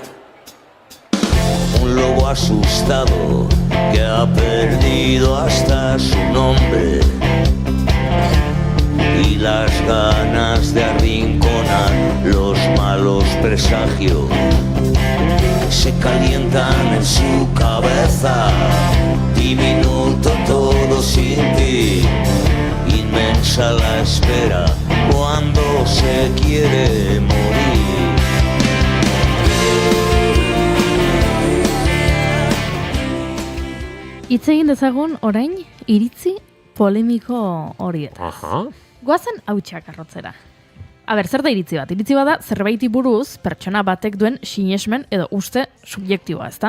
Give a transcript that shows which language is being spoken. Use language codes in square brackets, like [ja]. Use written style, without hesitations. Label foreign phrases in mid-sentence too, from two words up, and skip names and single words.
[es] Un lobo asustado que ha perdido hasta su nombre y las ganas de arrinconar los malos presagios se calientan en su cabeza. Diminuto todo sin ti, inmensa la espera cuando se quiere morir. [eu] Hitz egin dezagun orain iritzi polemiko horietaz. Goazen hautsak arrotzera. Zer da iritzi bat? Iritzi bada zerbaiti buruz pertsona batek duen sinesmen edo uste subjektiboa, ezta?